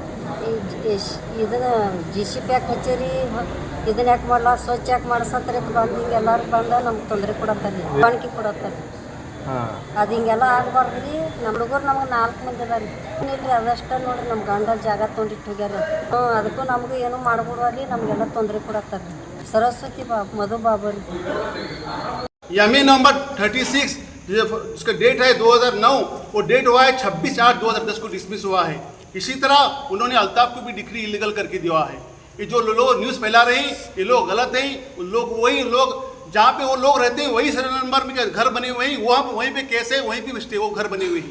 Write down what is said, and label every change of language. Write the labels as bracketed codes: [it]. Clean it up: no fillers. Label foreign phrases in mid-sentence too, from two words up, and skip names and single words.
[kn] ಇದನ್ನು GCP ಯಾಕೆ ಹಚ್ಚೇರಿ, ಇದನ್ನ ಯಾಕೆ ಮಾಡಲ್ಲ, ಸ್ವಚ್ಛ ಯಾಕೆ ಮಾಡಿಸತ್ತಾರೆ ಅಂತ ಬಂದು ಹಿಂಗೆಲ್ಲರೂ ಬಂದು ನಮ್ಗೆ ತೊಂದರೆ ಕೊಡತ್ತಾರೆ ರೀ, ಬಾಣಿಕೆ ಕೊಡತ್ತಾರೆ. ಅದು ಹಿಂಗೆಲ್ಲ ಆಗಬಾರ್ದು ರೀ. ನಮ್ಮ ಹುಡುಗರು ನಮಗೆ 4 ಮಂದಿ ಅದ ರೀ. ಇಲ್ರಿ ಅದಷ್ಟ ನೋಡ್ರಿ ನಮ್ಮ ಗಂಡ ಜಾಗ ತೊಗೊಂಡಿಟ್ಟು ಹೋಗ್ಯಾರ. ಅದಕ್ಕೂ ನಮಗೂ ಏನೂ ಮಾಡ್ಬಿಡುವಲ್ಲಿ ನಮಗೆಲ್ಲ ತೊಂದರೆ ಕೊಡತ್ತಾರೆ ರೀ. [hi] सरस्वती मधु बाबर यमी नंबर 36 उसका डेट है 2009 और डेट हुआ है 26/8/2010 को डिसमिस हुआ है। इसी तरह उन्होंने अल्ताफ को भी [en] decree illegal [hi] करके दिया है। ये जो लोग न्यूज़ फैला रहे हैं ये लोग गलत हैं। लोग वही लोग जहाँ पे वो लोग रहते हैं वही [en] survey number [hi] में घर बने हुए हैं, वहीं पे केस है, वहीं पे वो घर बने हुए हैं।